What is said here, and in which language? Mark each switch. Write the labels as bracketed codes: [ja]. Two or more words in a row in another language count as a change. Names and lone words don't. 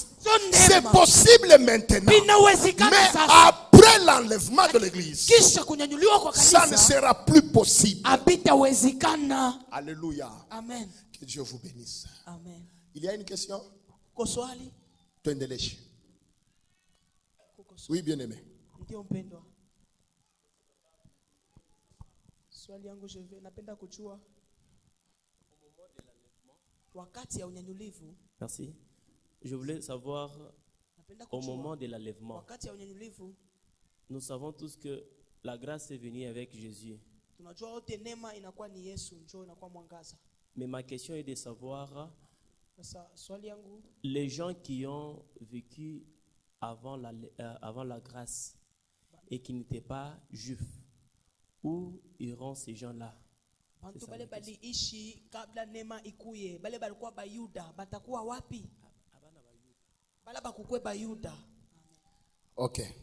[fr] C'est possible maintenant. Mais après l'enlèvement de l'église, ça ne sera plus possible. Alléluia. Amen. Que Dieu vous bénisse. Amen. Il y a une question? Oui, bien aimé. [sw] Swali yangu je napenda kujua wakati ya unyanyulivu. [fr] Merci. Je voulais savoir au moment de l'enlèvement. [sw] Wakati ya unyanyulivu. [fr] Nous savons tous que la grâce est venue avec Jésus. [sw] Tunajua wote neema inakuwa ni Yesu njoo inakuwa mwangaza. [fr] Mais ma question est de savoir [sw] swali yangu [fr] les gens qui ont vécu avant la grâce et qui n'étaient pas juifs. Où iront ces gens-là? Ok.